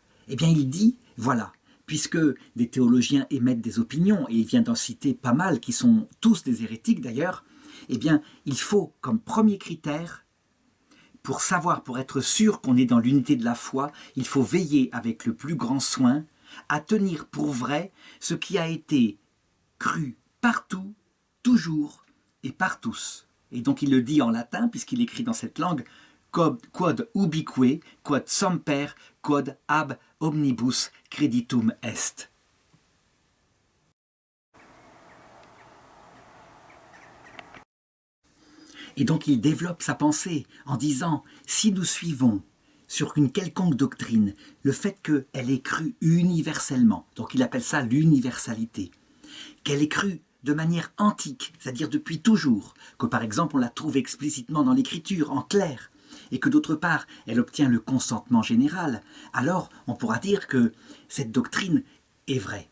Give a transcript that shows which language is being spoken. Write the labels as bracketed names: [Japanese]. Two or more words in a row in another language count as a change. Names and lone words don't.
[French] Eh bien, il dit, voilà, puisque des théologiens émettent des opinions, et il vient d'en citer pas mal, qui sont tous des hérétiques d'ailleurs, eh bien, il faut, comme premier critère, pour savoir, pour être sûr qu'on est dans l'unité de la foi, il faut veiller avec le plus grand soin à tenir pour vrai ce qui a été cru partout, toujours et par tous. Et donc il le dit en latin, puisqu'il écrit dans cette langue, [Latin] quod ubique, quod semper, quod ab omnibus creditum est. [French] Et donc il développe sa pensée en disant, si nous suivons sur une quelconque doctrine le fait qu'elle est crue universellement, donc il appelle ça l'universalité, qu'elle est crue de manière antique, c'est-à-dire depuis toujours, que par exemple on la trouve explicitement dans l'écriture, en clair, et que d'autre part elle obtient le consentement général, alors on pourra dire que cette doctrine est vraie.